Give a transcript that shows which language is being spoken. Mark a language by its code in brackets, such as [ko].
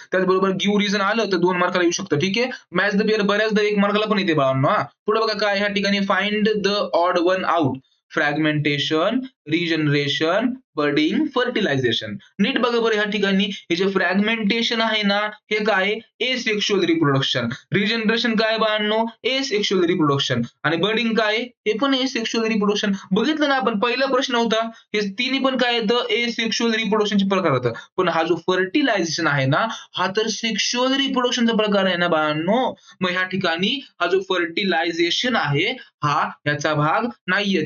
[mr] त्याचबरोबर give reason आलं तर 2 मार्काला येऊ शकतं. ठीक आहे, मॅच द फेअर बऱ्याचदा 1 मार्काला पण येते बाळांनो. हा, पुढे बघा काय ह्या ठिकाणी? [en] Find the odd one out. Fragmentation, regeneration, budding, fertilisation. [mr] नीट बघा बरं ह्या ठिकाणी. हे जे फ्रॅगमेंटेशन आहे ना, हे काय? Asexual reproduction. रिजनरेशन काय बाळांनो? Asexual reproduction. आणि बडिंग काय? हे पण एसेक्शुअल रिप्रोडक्शन. बघितलं ना आपण, पहिला प्रश्न होता, हे तिन्ही पण काय येतं? एसेक्शुअल रिप्रोडक्शनचे प्रकार होतं. पण हा जो फर्टिलायझेशन आहे ना, हा तर सेक्शुअल रिप्रोडक्शनचा प्रकार आहे ना बाळांनो. मग ह्या ठिकाणी हा जो फर्टिलायझेशन आहे, हा याचा भाग नाहीये.